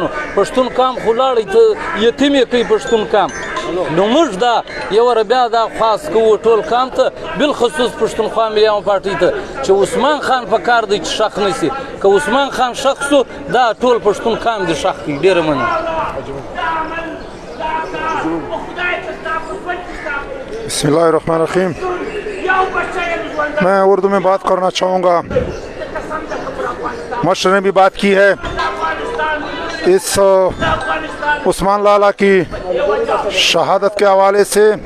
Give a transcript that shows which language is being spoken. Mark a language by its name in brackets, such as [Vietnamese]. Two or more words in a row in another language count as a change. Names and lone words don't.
[Pashto] پښتون کام خو لاړی ته یتیم یې کوي پښتون کام. نو موږ دا یوه بیا دا خواست کوو ټول کام ته، بالخصوص پښتونخوا ملي عوامي پارټۍ ته، چې عثمان خان په کار دی چې شخ نسی. که عثمان خان شخ سو، دا ټول پښتون کام دی شخ کوي. ډېره مننه. [Arabic] بسم اللہ الرحمن الرحیم. [Urdu] میں اردو میں بات کرنا چاہوں گا. مشر نے بھی بات کی ہے اس عثمان لالا کی شہادت کے حوالے سے.